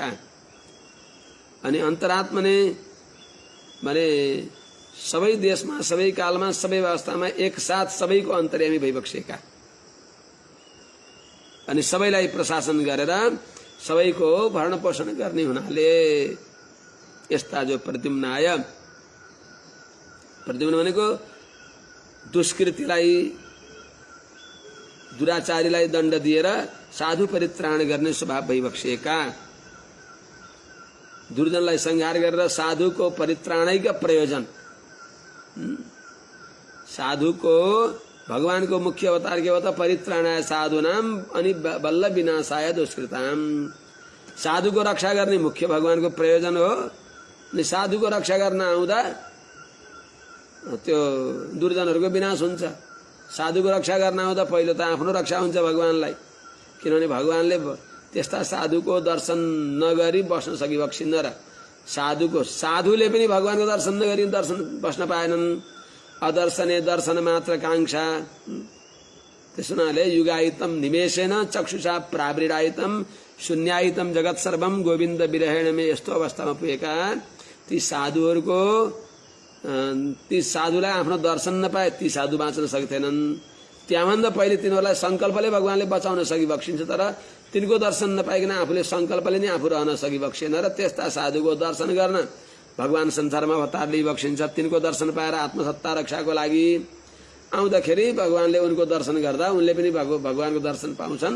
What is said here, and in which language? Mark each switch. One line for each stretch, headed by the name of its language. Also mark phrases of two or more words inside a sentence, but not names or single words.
Nepali: अनि अन्तरात्मने माने सबै देशमा सबै कालमा सबै अवस्थामा एकसाथ सबैको अन्तर्यामी भइबक्सेका अनि सबैलाई प्रशासन गरेर सबैको भरण पोषण गर्ने हुनाले यस्ता जो प्रद्युम्नाय, प्रद्युम्न भनेको दुष्कृतिलाई दुराचारीलाई दण्ड दिएर साधु परित्राण गर्ने स्वभाव भइबक्सेका, दुर्जनलाई संहार गरेर साधुको परित्राणैका प्रयोजन, साधुको भगवानको मुख्य अवतार के होता
Sanskrit: परित्राणाय साधुनाम
Nepali: अनि बल्ल
Sanskrit: विनाशाय दुष्कृताम।
Nepali: साधुको रक्षा गर्ने मुख्य भगवानको प्रयोजन हो। अनि साधुको रक्षा गर्न आउँदा त्यो दुर्जनहरूको विनाश हुन्छ। साधुको रक्षा गर्न आउँदा पहिलो त आफ्नो रक्षा हुन्छ भगवानलाई, किनभने भगवानले त्यस्ता साधुको दर्शन नगरी बस्न सकिबक्सिन्न र साधुले पनि भगवानको दर्शन नगरी बस्न पाएनन्।
Sanskrit: अदर्शने दर्शन मात्र कांक्षा।
Nepali: त्यसो हुनाले
Sanskrit: युगायितम निमेषेन चक्षुषा प्रावृणायितम शून्यायितम जगत सर्वम गोविन्द विरहेण में
Nepali: यस्तो अवस्थामा पुगेका ती साधुलाई आफ्नो दर्शन नपाए ती साधु बाँच्न सक्थेनन्। त्यहाँभन्दा पहिले तिनीहरूलाई संकल्पले भगवानले बचाउन सकिबक्सिन्छ, तर तिनको दर्शन नपाइकन आफूले संकल्पले नै आफू रहन सकिबक्सेन र त्यस्ता साधुको दर्शन गर्न भगवान संसारमा अवतार लिई बक्सिन्छ, तिनको दर्शन पाएर आत्मसत्ता रक्षाको लागि आउँदाखेरि भगवानले उनको दर्शन गर्दा उनले पनि भगवानको दर्शन पाउँछन्।